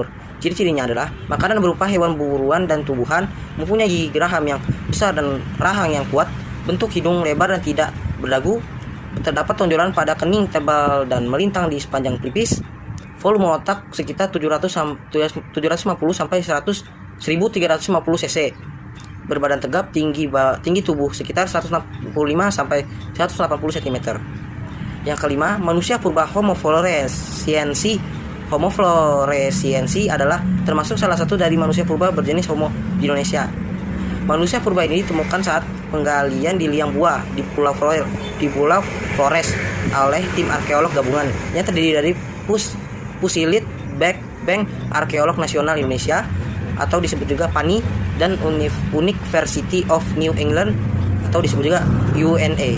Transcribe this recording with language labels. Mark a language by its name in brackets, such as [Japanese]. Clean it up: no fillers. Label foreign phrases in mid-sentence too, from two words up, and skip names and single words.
[Indonesian] Ciri-cirinya adalah makanan berupa hewan buruan dan tumbuhan, mempunyai gigi geraham yang besar dan rahang yang kuat, bentuk hidung lebar dan tidak berdagu, terdapat tonjolan pada kening tebal dan melintang di sepanjang pelipis, volume otak sekitar 750 sampai 1350 cc. Berbadan tegap, tinggi tubuh sekitar 165 sampai 180 cm. Yang kelima, manusia purba Homo floresiensis. Homo floresiensis adalah termasuk salah satu dari manusia purba berjenis Homo di Indonesia. Manusia purba ini ditemukan saat penggalian di liang buah di Pulau Flores oleh tim arkeolog gabungan yang terdiri dari Pusilit Bank Arkeolog Nasional Indonesia atau disebut juga PANI dan University of New England atau disebut juga UNA.